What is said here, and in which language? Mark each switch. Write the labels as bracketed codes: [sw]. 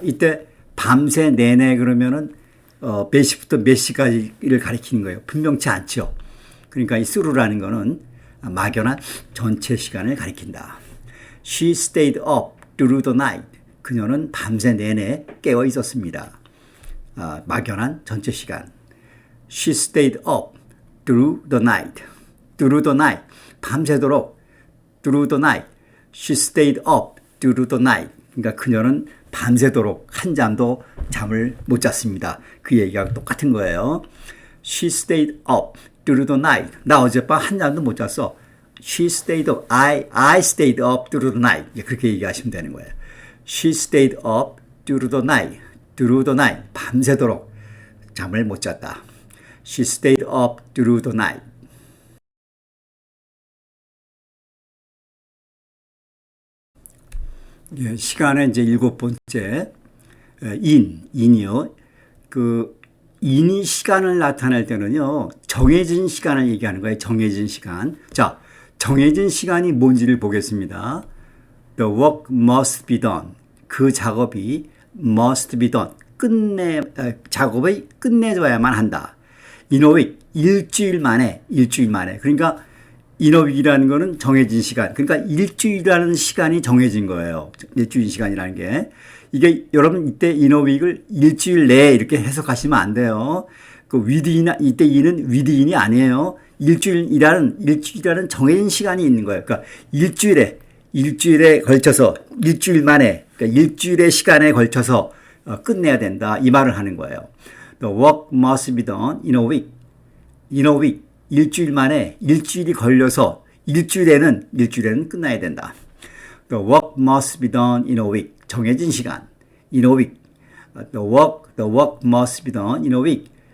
[ko] 이때 밤새 내내 그러면은 몇 시부터 몇 시까지를 가리키는 거예요. 분명치 않죠. 그러니까 이 through라는 거는 막연한 전체 시간을 가리킨다. [en] She stayed up through the night. [ko] 그녀는 밤새 내내 깨어 있었습니다. 막연한 전체 시간. [en] She stayed up through the night. through the night. [ko] 밤새도록 [en] through the night. She stayed up through the night. [ko] 그러니까 그녀는 밤새도록 한잠도 잠을 못 잤습니다. 그 얘기가 똑같은 거예요. [en] She stayed up through the night. [ko] 나 어젯밤 한잠도 못 잤어. [en] She stayed up. I stayed up through the night. [ko] 그렇게 얘기하시면 되는 거예요. [en] She stayed up through the night. through the night. [ko] 밤새도록 잠을 못 잤다. [en] She stayed up through the night. [ko] 예, 시간의 이제 7번째, in이요. in이 시간을 나타낼 때는요, 정해진 시간을 얘기하는 거예요. 정해진 시간. 자, 정해진 시간이 뭔지를 보겠습니다. [en] The work must be done. [ko] 그 작업이 [en] must be done. [ko] 작업을 끝내줘야만 한다. [en] In a week. [ko] 일주일 만에. 그러니까 in a week이라는 거는 정해진 시간. 그러니까 일주일이라는 시간이 정해진 거예요. 일주일 시간이라는 게. 이게 여러분 이때 in a week을 일주일 내에 이렇게 해석하시면 안 돼요. 이때 in은 within이 아니에요. 일주일이라는 정해진 시간이 있는 거예요. 그러니까 일주일에 걸쳐서 일주일 만에, 그러니까 일주일의 시간에 걸쳐서 끝내야 된다. 이 말을 하는 거예요. [en] The work must be done in a week. in a week. [ko] 일주일 만에, 일주일이 걸려서 일주일에는 끝나야 된다. [en] The work must be done in a week. [ko] 정해진 시간. [en] in a week. The work must be done in a week.